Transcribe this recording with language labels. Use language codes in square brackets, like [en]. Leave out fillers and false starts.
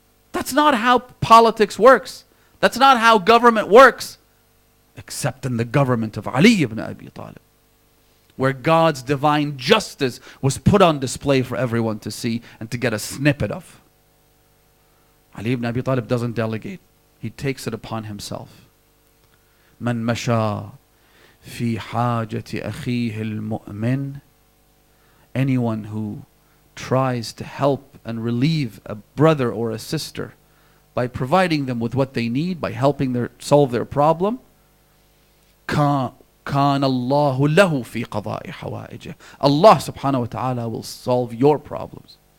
[en] That's not how politics works. That's not how government works. Except in the government of Ali ibn Abi Talib, where God's divine justice was put on display for everyone to see and to get a snippet of. Ali ibn Abi Talib doesn't delegate. He takes it upon himself. [ar] من مشى في حاجة أخيه المؤمن. [en] Anyone who tries to help and relieve a brother or a sister by providing them with what they need, by helping solve their problem, [ar] كان الله له في قضاء حوائجه. [en] Allah subhanahu wa ta'ala will solve your problems.